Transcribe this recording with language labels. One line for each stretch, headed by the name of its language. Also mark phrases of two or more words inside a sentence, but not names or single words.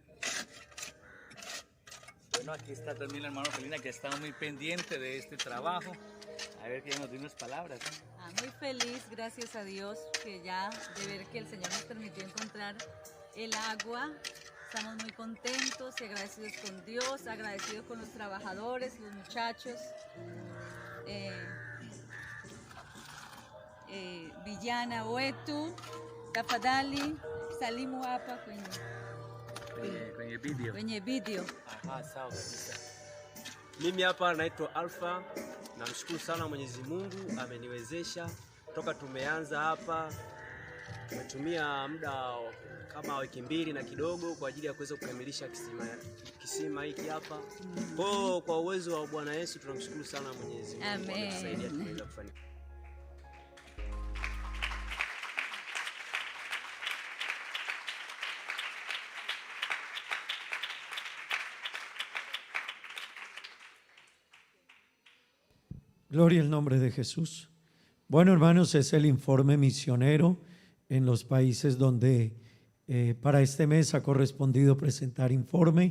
Spanish: Bueno, aquí está también la hermana Felina, que ha estado muy pendiente de este trabajo. A ver, que ella nos dé unas palabras. Muy feliz, gracias a Dios, que ya de ver que el Señor nos permitió encontrar el agua. Estamos muy contentos y agradecidos con Dios, agradecidos con los trabajadores, los muchachos.
Swahili: Vijana wetu, tafadhali salimu hapa kwenye video. Aha, sawa kabisa. Mimi hapa naitwa Alpha. Namshukuru sana Mwenyezi Mungu ameniwezesha toka tumeanza hapa. Tumetumia muda kama wiki 2 na kidogo kwa ajili ya kuweza kukamilisha kisima hiki hapa. Kwa uwezo wa Bwana Yesu tunamshukuru sana Mwenyezi Mungu. Amen. Ametusaidia tuweze kufanikiwa.
Spanish: Gloria al nombre de Jesús. Bueno, hermanos, es el informe misionero en los países donde para este mes ha correspondido presentar informe.